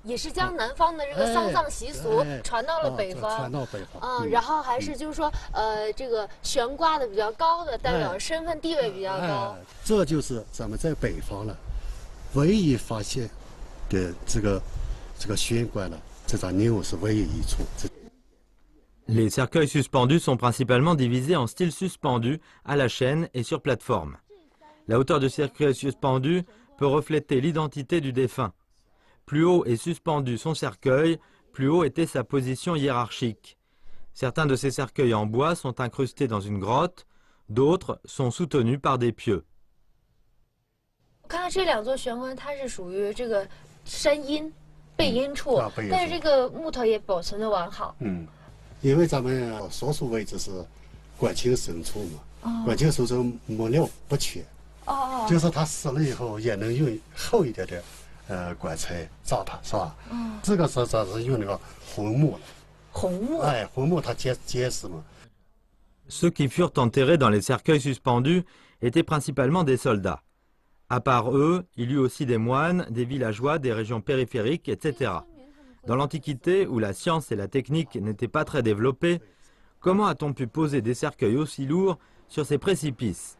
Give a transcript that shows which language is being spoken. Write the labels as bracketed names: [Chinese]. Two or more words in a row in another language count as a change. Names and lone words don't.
[Chinese] 也是将南方的这个丧葬习俗传到了北方。传到北方。然后还是就是说，这个悬挂的比较高的，代表身份地位比较高。这就是咱们在北方了，唯一发现的这个悬挂了，这张宁武是唯一一处。 [French] Les cercueils suspendus sont principalement divisés en styles suspendus, à la chaîne et sur plateforme. La hauteur du cercueil suspendu peut refléter l'identité du défunt. Plus haut est suspendu son cercueil, plus haut était sa position hiérarchique. Certains de ces cercueils en bois sont incrustés dans une grotte, d'autres sont soutenus par des pieux. [Chinese] 我看到这两座悬棺，它是属于这个山阴、背阴处，但是这个木头也保存的完好。因为咱们所处位置是管清深处嘛，管清深处木料不缺，就是他死了以后也能用厚一点的棺材葬他，是吧？这个是用那个红木，红木，红木它结实嘛。 [French] Ceux qui furent enterrés dans les cercueils suspendus étaient principalement des soldats. À part eux, il y eut aussi des moines, des villageois, des régions périphériques, etc. Dans l'Antiquité, où la science et la technique n'étaient pas très développées, comment a-t-on pu poser des cercueils aussi lourds sur ces précipices?